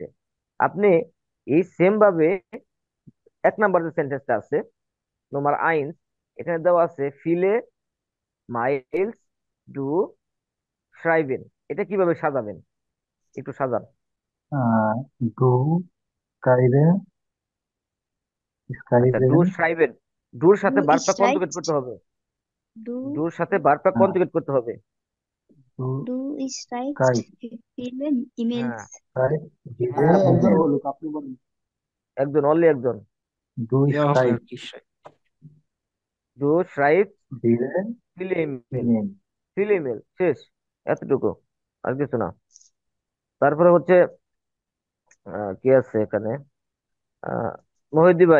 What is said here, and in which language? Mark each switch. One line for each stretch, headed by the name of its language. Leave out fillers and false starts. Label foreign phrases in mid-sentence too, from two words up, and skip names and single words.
Bangla: আপনি এই সেম ভাবে এক নাম্বার যে সেন্টেন্সটা আছে
German: Nummer eins,
Bangla: এখানে দেওয়া আছে
German: viele Mails du schreiben,
Bangla: এটা কিভাবে সাজাবেন একটু সাজান।
German: du schreiben,
Bangla: আচ্ছা ডু
German: স্কাইবেন,
Bangla: শ্রাইবেন, ডুর সাথে
German: du
Bangla: ভার্বটা কনজুগেট
German: schreibst
Bangla: করতে হবে,
German: du
Bangla: ডুর সাথে ভার্বটা কনজুগেট করতে হবে।
German: ডু du schreibst স্কাই, viele
Bangla: হ্যাঁ
German: E-Mails
Bangla: স্কাই, দিলে হ্যাঁ একজন বুঝছেন, বলুক, আপনি বলুন। একজন অনলি একজন। ডু দেওয়া হবে স্কাই, আর কি
German: du schreib
Bangla: দিলে
German: viel E-Mail,
Bangla: ইমেল।
German: viel E-Mail
Bangla: শেষ, এতটুকু, আর কিছু না। তারপরে হচ্ছে কি আছে এখানে, আহ মহিউদ্দি ভাই,